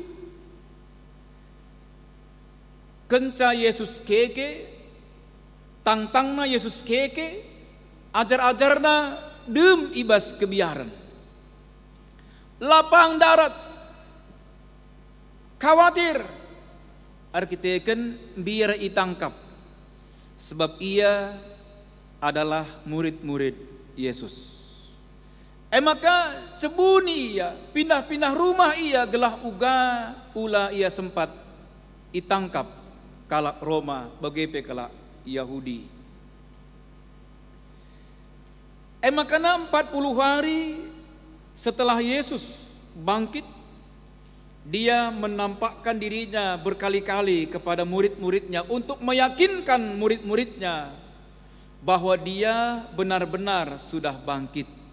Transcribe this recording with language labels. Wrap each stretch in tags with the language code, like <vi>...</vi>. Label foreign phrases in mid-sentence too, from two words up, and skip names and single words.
<btx>Kenca Yesus keke, tangtangna Yesus keke, ajar-ajarna dem ibas kebiaran. Lapang darat, khawatir, arkiteken biar itangkap, sebab ia adalah murid-murid Yesus. Maka cebuni ia, pindah-pindah rumah ia gelah ula ia sempat itangkap kalak Roma bagepe kalak Yahudi.</btx> <id>Maka 40 hari setelah Yesus bangkit, Dia menampakkan dirinya berkali-kali kepada murid-muridnya untuk meyakinkan murid-muridnya bahwa dia benar-benar sudah bangkit.</id>